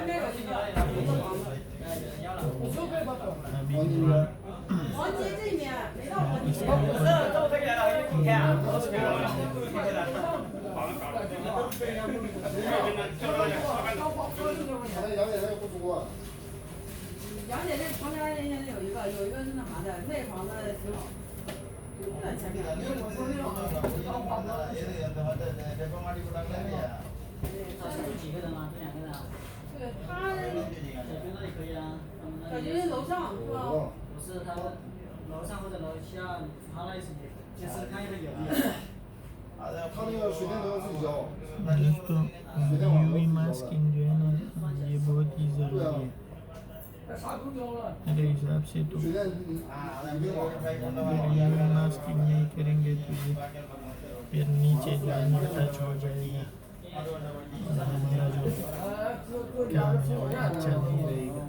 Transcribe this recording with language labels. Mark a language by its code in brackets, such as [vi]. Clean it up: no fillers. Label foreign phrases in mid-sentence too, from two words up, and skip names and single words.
[hi] अभी इसके ऊपर [zh] 杨姐这旁边人家有一个是那啥的，那房子挺好，就在前面。住几个人啊？住2个人啊？对，他小区那里可以啊。小区楼上是吧？不是，他楼上或者楼下，他那就是看一个有没有。他那个水电都要自己交。 [hi] दोस्तों [en] UV masking [hi] जो है ना ये बहुत ही ज़रूरी है। मेरे हिसाब से तो [en] UV masking [hi] नहीं करेंगे तो ये फिर नीचे जो है ना टच हो जाएगा और हमारा जो काम है वो अच्छा नहीं रहेगा।